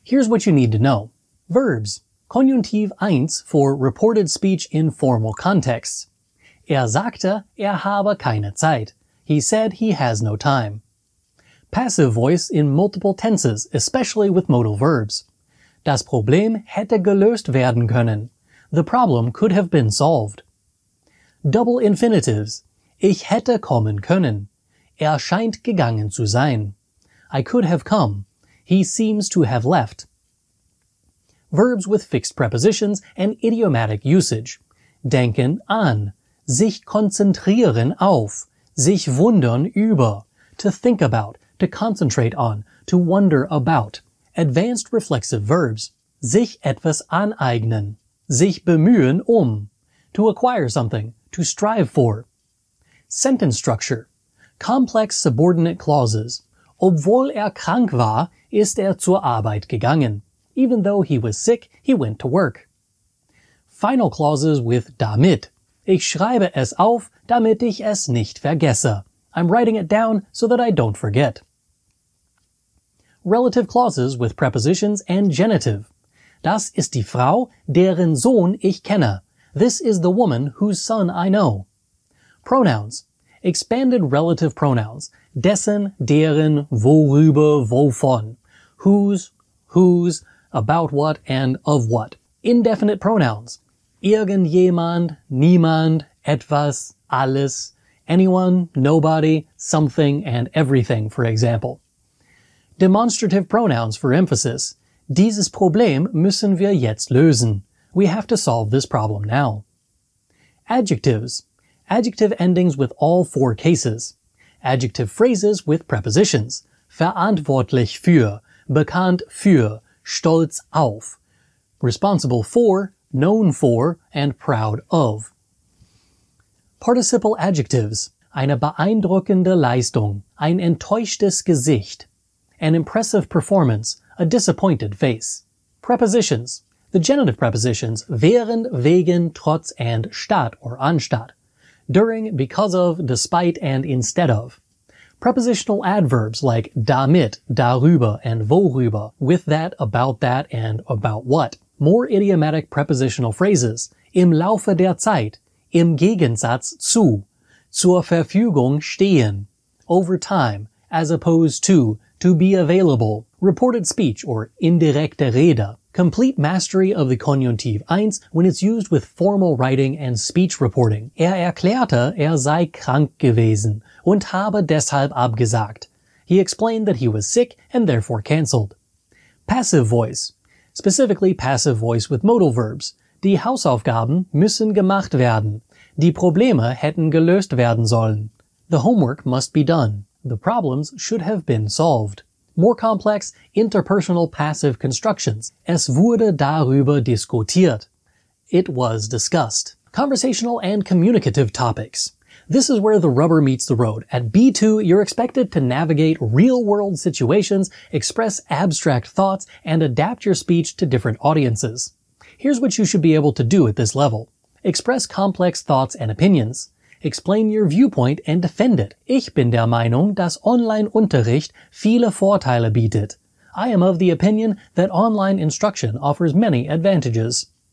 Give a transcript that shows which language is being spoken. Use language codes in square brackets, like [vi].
[en] Here's what you need to know. Verbs. Konjunktiv 1 for reported speech in formal contexts. [de] Sagte, habe keine Zeit. [en] He said he has no time. Passive voice in multiple tenses, especially with modal verbs. [de] Das Problem hätte gelöst werden können. [en] The problem could have been solved. Double infinitives. [de] Ich hätte kommen können. Scheint gegangen zu sein. [en] I could have come. He seems to have left. Verbs with fixed prepositions and idiomatic usage. [de] Denken an. Sich konzentrieren auf. Sich wundern über. [en] To think about. To concentrate on, to wonder about. Advanced reflexive verbs. [de] Sich etwas aneignen. sich bemühen [en] to acquire something, to strive for. Sentence structure, complex subordinate clauses. [de] Obwohl krank war, ist zur Arbeit gegangen. [en] Even though he was sick, he went to work. Final clauses with damit. [de] Ich schreibe es auf, damit ich es nicht vergesse. [en] I'm writing it down so that I don't forget. Relative clauses with prepositions and genitive. [de] Das ist die Frau, deren Sohn ich kenne. [en] This is the woman whose son I know. Pronouns. Expanded relative pronouns. [de] Dessen, deren, worüber, wovon. [en] Whose, whose, about what, and of what. Indefinite pronouns. [de] Irgendjemand, niemand, etwas, alles, [en] anyone, nobody, something, and everything, for example. Demonstrative pronouns for emphasis. [de] Dieses Problem müssen wir jetzt lösen. [en] We have to solve this problem now. Adjectives. Adjective endings with all four cases. Adjective phrases with prepositions. [de] Verantwortlich für, bekannt für, stolz auf. [en] Responsible for, known for, and proud of. Participle adjectives. [de] Eine beeindruckende Leistung. Ein enttäuschtes Gesicht. [en] An impressive performance. A disappointed face. Prepositions. The genitive prepositions während, wegen, trotz, and statt or anstatt. During, because of, despite, and instead of. Prepositional adverbs like damit, darüber, and worüber, with that, and about what. More idiomatic prepositional phrases. [de] Im Laufe der Zeit. Im Gegensatz zu. Zur Verfügung stehen. [en] Over time. As opposed to be available. Reported speech or indirekte Rede. Complete mastery of the Konjunktiv 1 when it's used with formal writing and speech reporting. [de] Erklärte, sei krank gewesen und habe deshalb abgesagt. [en] He explained that he was sick and therefore cancelled. Passive voice. Specifically passive voice with modal verbs. [de] Die Hausaufgaben müssen gemacht werden. Die Probleme hätten gelöst werden sollen. [en] The homework must be done. The problems should have been solved. More complex, interpersonal passive constructions. [de] Es wurde darüber diskutiert. [en] It was discussed. Conversational and communicative topics. This is where the rubber meets the road. At B2, you're expected to navigate real-world situations, express abstract thoughts, and adapt your speech to different audiences. Here's what you should be able to do at this level. Express complex thoughts and opinions. Explain your viewpoint and defend it. [de] Ich bin der Meinung, dass Online-Unterricht viele Vorteile bietet. [en] I am of the opinion that online instruction offers many advantages.